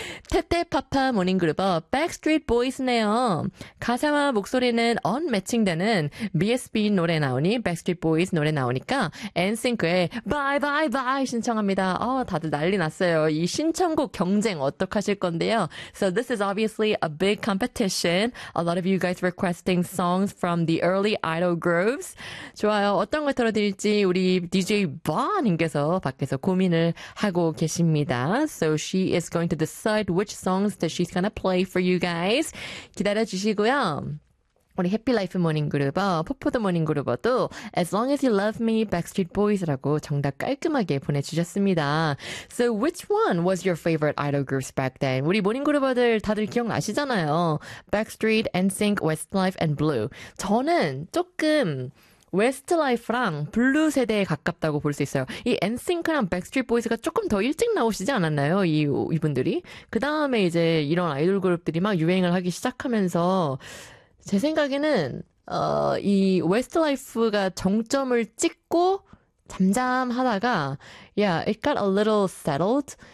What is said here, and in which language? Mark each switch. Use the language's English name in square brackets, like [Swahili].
[Korean] 테테파파 모닝그룹어 Backstreet Boys네요. 가사와 목소리는 언매칭되는 BSB 노래 나오니 Backstreet Boys 노래 나오니까 NSYNC의 Bye Bye Bye 신청합니다. 다들 난리 났어요. 이 신청곡 경쟁 어떡하실 건데요. [English] So this is obviously a big competition. A lot of you guys requesting songs from the early idol groups. [Korean] 좋아요. 어떤 걸 틀어드릴지 우리 DJ Bon님께서 밖에서 고민을 하고 계십니다. [English] So she is going to decide which songs that she's going to play for you guys. [Korean] 기다려주시고요. 우리 해피라이프 모닝그룹어, 포포드 모닝그룹어도 As Long As You Love Me, Backstreet Boys라고 정답 깔끔하게 보내주셨습니다. [English] So which one was your favorite idol groups back then? [Korean] 우리 모닝그룹어들 다들 기억나시잖아요. Backstreet, NSYNC, Westlife, and Blue. 저는 조금 Westlife랑 Blue 세대에 가깝다고 볼 수 있어요. 이 NSYNC랑 Backstreet Boys가 조금 더 일찍 나오시지 않았나요? 이분들이? 그 다음에 이제 이런 아이돌 그룹들이 막 유행을 하기 시작하면서 제 생각에는 이 웨스트라이프가 정점을 찍고 잠잠하다가 yeah, it got a little settled.